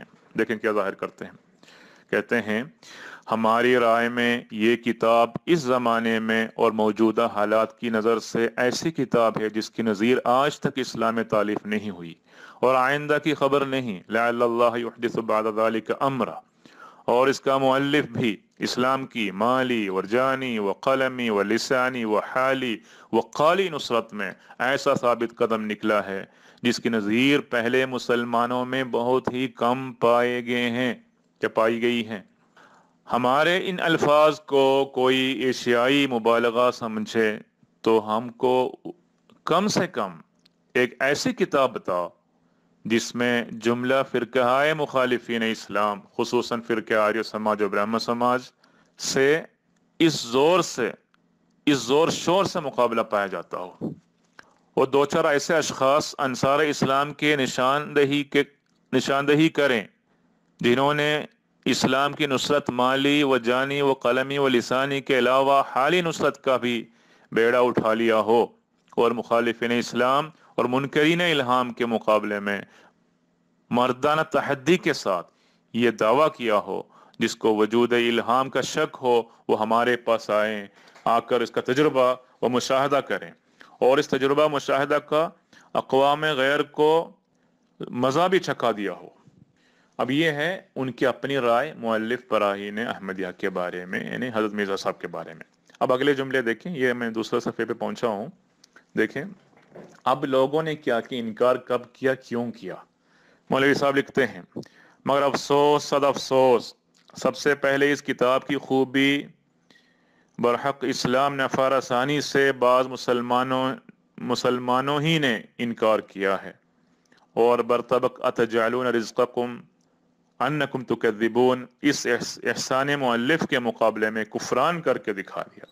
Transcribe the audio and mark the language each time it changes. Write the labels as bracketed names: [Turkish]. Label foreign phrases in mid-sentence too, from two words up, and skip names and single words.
[Urdu] دیکھیں کیا ظاہر کرتے ہیں، کہتے ہیں ہماری رائے میں یہ کتاب اس زمانے میں اور موجودہ حالات کی نظر سے ایسی کتاب ہے جس کی نظیر آج تک اسلام میں تالیف نہیں ہوئی اور آئندہ کی خبر نہیں، [Arabic] لعل اللہ یحدث بعد ذلک امرا، [Urdu] اور اس کا مؤلف بھی اسلام کی مالی و جانی و قلمی و لسانی و حالی و قالی نصرت میں ایسا ثابت قدم نکلا ہے جس کی نظیر پہلے مسلمانوں میں بہت ہی کم پائے گئے ہیں یا پائی گئی ہیں۔ ہمارے ان الفاظ کو کوئی ایشیائی مبالغہ سمجھے تو ہم کو کم سے کم ایک ایسی کتاب بتاؤ جس میں جملہ فرقہ مخالفین اسلام خصوصاً فرقہ آریہ سماج و برہم سماج سے اس زور شور سے مقابلہ پایا جاتا ہو، اور 2-4 ایسے اشخاص انصار اسلام کے نشاندہی کریں جنہوں نے اسلام کی نصرت مالی و جانی و قلمی و لسانی کے علاوہ حالی نصرت کا بھی بیڑا اٹھا لیا ہو، اور مخالفین اسلام اور منکرین الہام کے مقابلے میں مردانہ تحدی کے ساتھ یہ دعویٰ کیا ہو، جس کو وجود الہام کا شک ہو وہ ہمارے پاس آئیں، آ کر اس کا تجربہ و مشاہدہ کریں، اور اس تجربہ مشاہدہ کا اقوام غیر کو مزہ بھی چکھا دیا ہو۔ اب یہ ہے ان کی اپنی رائے مؤلف براہین احمدیہ کے بارے میں، یعنی حضرت مرزا صاحب کے بارے میں۔ اب اگلے جملے دیکھیں، یہ میں دوسرے صفحے پہ پہنچا ہوں، دیکھیں اب لوگوں نے کیا کہ انکار کب کیا، کیوں کیا۔ مولوی صاحب لکھتے ہیں، مگر افسوس صد افسوس، سب سے پہلے اس کتاب کی خوبی برحق اسلام نفار آسانی سے بعض مسلمانوں ہی نے انکار کیا ہے، اور برطبق [Arabic] أتجعلون رزقكم أنكم تكذبون, [Urdu] اس احسان مؤلف کے مقابلے میں کفران کر کے دکھا دیا.